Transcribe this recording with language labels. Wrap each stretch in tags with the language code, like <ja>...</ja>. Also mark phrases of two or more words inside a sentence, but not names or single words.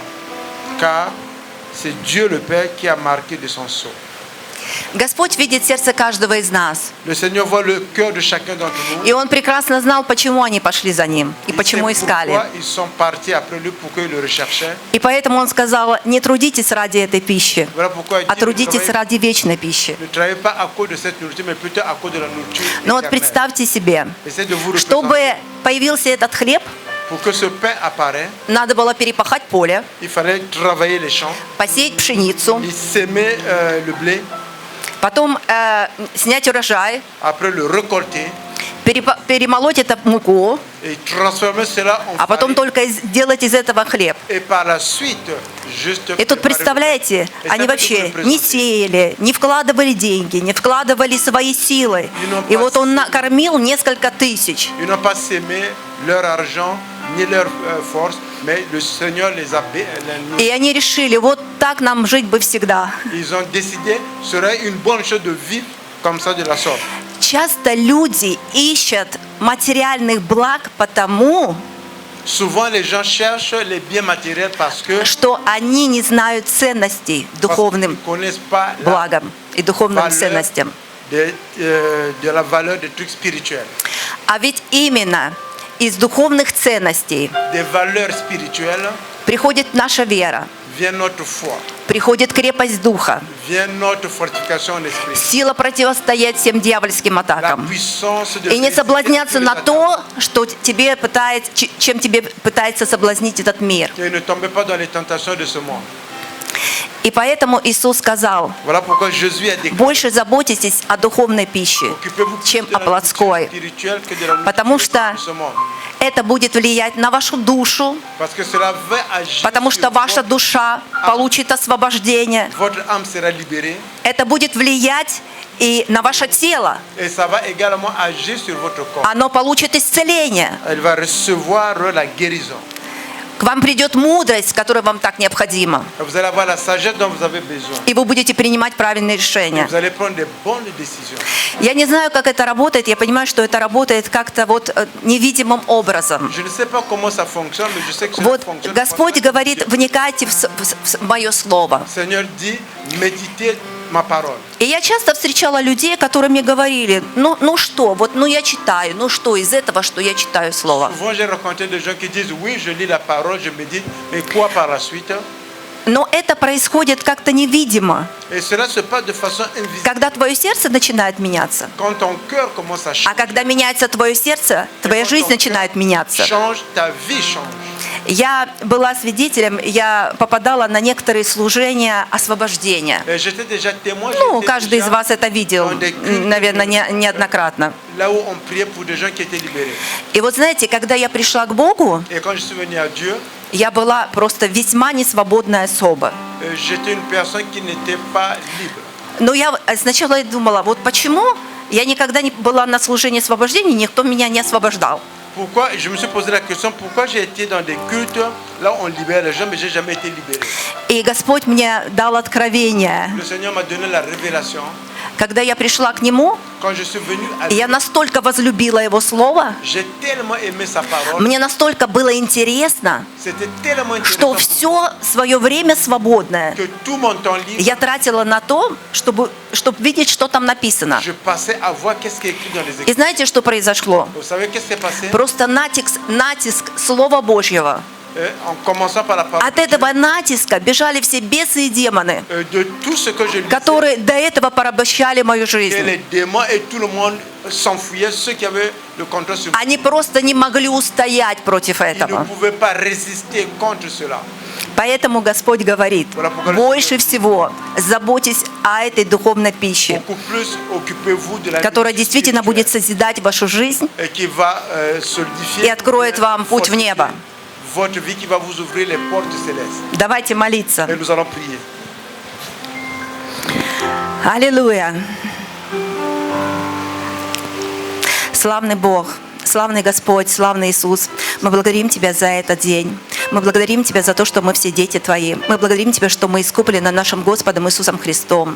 <fr>Car c'est Dieu le Père qui a marqué de son sceau.</fr> <ru>Господь видит сердце каждого из нас.</ru> <fr>Le Seigneur voit le cœur de chacun d'entre nous.</fr> <ru>И Он прекрасно знал, почему они пошли за Ним и</ru> <fr>Il</fr> <ru>почему</ru> <fr>sait</fr> <ru>искали.</ru> <fr>pourquoi ils sont partis après lui, pourquoi ils le recherchaient.</fr> <ru>И поэтому Он сказал: не трудитесь ради этой пищи,</ru> <fr>Voilà pourquoi il</fr> <ru>а</ru> <fr>dit,</fr> <ru>трудитесь ради вечной пищи.</ru> <fr>ne travaillez pas à cause de cette nourriture, mais plutôt à cause de la nourriture</fr> <ru>Но вот</ru> <fr>éternelle.</fr> <ru>представьте себе,</ru> <fr>Essayez de vous</fr> <ru>чтобы</ru> <fr>représenter.</fr> <ru>появился этот хлеб,</ru> <fr>Pour que ce pain apparaisse,</fr> <ru>надо было перепахать поле,</ru> <fr>il fallait travailler les champs,</fr> <ru>посеять пшеницу,</ru> <fr>il s'aimer le blé,</fr> <ru>потом снять урожай,</ru> <fr>après le récolter</fr> <ru>перемолоть это в муку,</ru> <fr>et transformer cela en</fr> <ru>а потом</ru> <fr>farine.</fr> <ru>только делать из этого хлеб.</ru> <fr>Et par la suite, juste</fr> <ru>И тут,</ru> <fr>préparer-</fr> <ru>представляете,</ru> <fr>Et</fr> <ru>они</ru> <fr>ça,</fr> <ru>вообще это вы не презентуете. сеяли, не вкладывали деньги, не вкладывали свои силы.</ru> <fr>n'ont</fr> <ru>И</ru> <fr>pas</fr> <ru>вот Он</ru> <fr>semé.</fr> <ru>накормил несколько тысяч.</ru> <fr>Ils n'ont pas sémé leur argent ni leur force, mais le Seigneur les a nourris.</fr> <ru>И они решили: вот так нам жить бы всегда.</ru> <fr>Ils ont décidé, ce serait une bonne chose de vivre comme ça de la sorte.</fr> <ru>Часто люди ищут материальных благ потому,</ru> <fr>Souvent, les gens cherchent les biens matériels parce que</fr> <ru>что они не знают ценностей</ru> <fr>parce qu'ils</fr> <ru>духовным</ru> <fr>ne connaissent pas la</fr> <ru>благам и духовным</ru> <fr>valeur</fr> <ru>ценностям.</ru> <fr>de la valeur des trucs spirituels.</fr> <ru>А ведь именно из духовных ценностей</ru> <fr>Des valeurs spirituelles</fr> <ru>приходит наша вера,</ru> <fr>vient notre foi,</fr> <ru>приходит крепость духа,</ru> <fr>vient notre fortification en esprit.</fr> <ru>сила противостоять всем дьявольским</ru> <fr>La</fr> <ru>атакам.</ru> <fr>puissance de</fr> <ru>И не</ru> <fr>résister</fr> <ru>соблазняться</ru> <fr>tous les</fr> <ru>на</ru> <fr>attaques.</fr> <ru>то, что чем тебе пытается соблазнить этот мир.</ru> <fr>Et ne tombez pas dans les tentations de ce monde.</fr> <ru>И поэтому Иисус сказал:</ru> <fr>Voilà pourquoi Jésus a déclaré,</fr> <ru>больше заботитесь о духовной пище,</ru> <fr>occupez-vous</fr> <ru>чем</ru> <fr>plus de</fr> <ru>о</ru> <fr>la nourriture</fr> <ru>плотской.</ru> <fr>spirituelle que de la</fr> <ru>Потому</ru> <fr>nourriture</fr> <ru>что</ru> <fr>de ce monde.</fr> <ru>это будет влиять на вашу душу,</ru> <fr>Parce que cela va agir</fr> <ru>потому</ru> <fr>sur</fr> <ru>что ваша</ru> <fr>votre,</fr> <ru>душа получит освобождение.</ru> <fr>votre âme sera libérée</fr> <ru>Это будет влиять и на ваше тело.</ru> <fr>et ça va également agir sur votre corps.</fr> <ru>Оно получит исцеление.</ru> <fr>Elle va recevoir la guérison.</fr> <ru>К вам придет мудрость, которая вам так необходима.</ru> <fr>Vous allez avoir la sagesse dont vous avez besoin.</fr> <ru>И вы будете принимать правильные</ru> <fr>Et</fr> <ru>решения.</ru> <fr>vous allez prendre des bonnes décisions.</fr> <ru>Я не знаю, как это работает. Я понимаю, что это работает как-то вот невидимым образом.</ru> <fr>Je ne sais pas comment ça fonctionne, mais je sais que ça</fr> <ru>Вот</ru> <fr>fonctionne.</fr> <ru>Господь говорит: вникайте в мое слово.</ru> <fr>Seigneur dit, méditez ma parole.</fr> <ru>И я часто встречала людей, которые мне говорили, ну что, вот, ну я читаю, ну что из этого, что я читаю слово.</ru> <fr>Souvent, j'ai rencontré des gens qui disent oui, je lis la parole, je médite, mais quoi par la suite?</fr> <ru>Но это происходит как-то невидимо.</ru> <fr>Et cela se passe de façon invisible.</fr> <ru>Когда твое сердце начинает меняться,</ru> <fr>Quand ton cœur commence à</fr> <ru>а</ru> <fr>changer,</fr> <ru>когда меняется твое сердце, твоя жизнь начинает меняться.</ru> <fr>change, ta vie change.</fr> <ru>Я была свидетелем, я попадала на некоторые служения освобождения.</ru> <fr>Et j'étais déjà témoin.</fr> <ru>Ну,</ru> <fr>j'étais</fr> <ru>каждый из</ru> <fr>déjà</fr> <ru>вас это видел, наверное, неоднократно.</ru> <fr>là où on priait pour des gens qui étaient libérés.</fr> <ru>И вот знаете, когда я пришла к Богу,</ru> <fr>Et quand je suis venu à Dieu,</fr> <ru>я была просто весьма несвободная особа.</ru> <fr>j'étais une personne qui n'était pas libre.</fr> <ru>Но я сначала думала, вот почему я никогда не была на служении освобождения, никто меня не освобождал.</ru> <fr>Pourquoi, je me suis posé la question, pourquoi j'ai été dans des cultes là où on libère les gens, mais j'ai jamais été libéré.</fr> <ru>И Господь мне дал откровение.</ru> <fr>Le Seigneur m'a donné la révélation.</fr> <ru>Когда я пришла к Нему,</ru> <fr>Quand je suis venu à</fr> <ru>я настолько возлюбила Его Слово,</ru> <fr>j'ai tellement aimé sa parole,</fr> <ru>мне настолько было интересно,</ru> <fr>c'était tellement</fr> <ru>что</ru> <fr>intéressant</fr> <ru>все свое время свободное</ru> <fr>que tout mon temps libre,</fr> <ru>я тратила на то, чтобы видеть, что там написано.</ru> <fr>je passais à voir qu'est-ce qui est écrit dans les</fr> <ru>И</ru> <fr>Écritures.</fr> <ru>знаете, что произошло?</ru> <fr>Vous savez qu'est-ce qui s'est passé?</fr> <ru>Просто натиск Слова Божьего.</ru> <fr>En commençant par la parole</fr> <ru>От этого натиска бежали все бесы и демоны,</ru> <fr>de tout ce que je lisais,</fr> <ru>которые до этого порабощали мою</ru> <fr>et</fr> <ru>жизнь.</ru> <fr>les démons et tout le monde s'enfuyaient, ceux qui avaient le contrôle sur moi.</fr> <ru>Они просто не могли устоять против</ru> <fr>Ils ne</fr> <ru>этого.</ru> <fr>pouvaient pas résister contre cela.</fr> <ru>Поэтому Господь говорит, больше всего заботьтесь о этой духовной пище,</ru> <fr>Beaucoup plus occupez-vous de la</fr> <ru>которая</ru> <fr>vie</fr> <ru>действительно будет</ru> <fr>spirituelle,</fr> <ru>созидать вашу жизнь</ru> <fr>et qui va solidifier</fr> <ru>и откроет вам путь в небо.</ru> <fr>votre vie, qui va vous ouvrir les portes célestes.</fr> <ru>Давайте молиться.</ru> <fr>Et nous allons prier.</fr> <ru>Аллилуйя. Славный Бог, славный Господь, славный Иисус, мы благодарим Тебя за этот день. Мы благодарим Тебя за то, что мы все дети Твои. Мы благодарим Тебя, что мы искуплены нашим Господом Иисусом Христом.</ru>